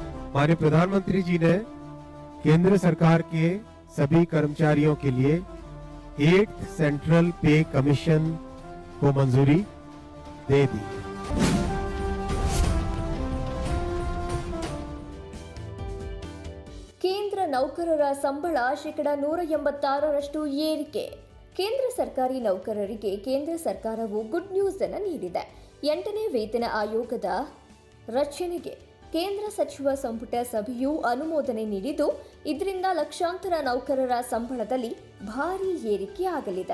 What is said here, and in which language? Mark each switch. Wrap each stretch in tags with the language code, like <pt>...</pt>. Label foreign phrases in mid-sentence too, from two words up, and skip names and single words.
<hi>माननीय प्रधानमंत्री जी ने केंद्र सरकार के सभी कर्मचारियों के लिए 8th</hi> <en>central pay commission</en> <hi>को मंजूरी दे दी।</hi> <kn>ಕೇಂದ್ರ ನೌಕರರ ಸಂಬಳ ಶೇಕಡ 186ರಷ್ಟು ಏರಿಕೆ. ಕೇಂದ್ರ ಸರ್ಕಾರಿ ನೌಕರರಿಗೆ ಕೇಂದ್ರ ಸರ್ಕಾರವು</kn> <en>good news</en> <kn>ಅನ್ನು ನೀಡಿದೆ. 8ನೇ ವೇತನ ಆಯೋಗದ ರಚನೆಗೆ ಕೇಂದ್ರ ಸಚಿವ ಸಂಪುಟ ಸಭೆಯು ಅನುಮೋದನೆ ನೀಡಿದ್ದು, ಇದರಿಂದ ಲಕ್ಷಾಂತರ ನೌಕರರ ಸಂಬಳದಲ್ಲಿ ಭಾರೀ ಏರಿಕೆ ಆಗಲಿದೆ.</kn>